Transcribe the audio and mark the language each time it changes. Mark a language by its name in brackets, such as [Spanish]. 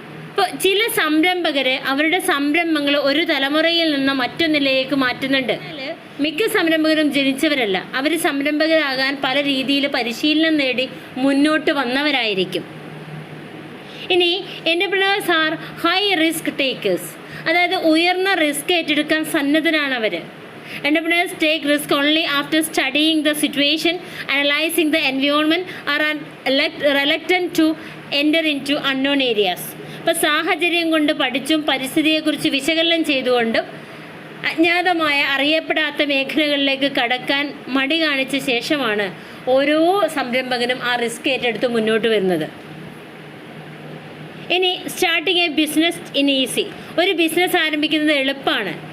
[Malayalam] ഇപ്പോൾ ചില സംരംഭകർ അവരുടെ സംരംഭങ്ങൾ ഒരു തലമുറയിൽ നിന്ന് മറ്റൊന്നിലേക്ക് മാറ്റുന്നുണ്ട്. മിക്ക സംരംഭകരും ജനിച്ചവരല്ല, അവർ സംരംഭകരാകാൻ പല രീതിയിൽ പരിശീലനം നേടി മുന്നോട്ട് വന്നവരായിരിക്കും. ഇനി [English] entrepreneurs are high risk takers, [Malayalam] അതായത് ഉയർന്ന റിസ്ക് ഏറ്റെടുക്കാൻ സന്നദ്ധരാണ് അവർ. [English] Entrepreneurs take risk only after studying the situation, analyzing the environment, or are reluctant to enter into unknown areas. [Malayalam] ഇപ്പോൾ സാഹചര്യം കൊണ്ട് പഠിച്ചും പരിസ്ഥിതിയെക്കുറിച്ച് വിശകലനം ചെയ്തുകൊണ്ടും അജ്ഞാതമായ അറിയപ്പെടാത്ത മേഖലകളിലേക്ക് കടക്കാൻ മടി കാണിച്ച ശേഷമാണ് ഓരോ സംരംഭകനും ആ റിസ്ക് ഏറ്റെടുത്ത് മുന്നോട്ട് വരുന്നത്. ഇനി [English] starting a business in easy, [Malayalam] ഒരു ബിസിനസ് ആരംഭിക്കുന്നത് എളുപ്പമാണ്.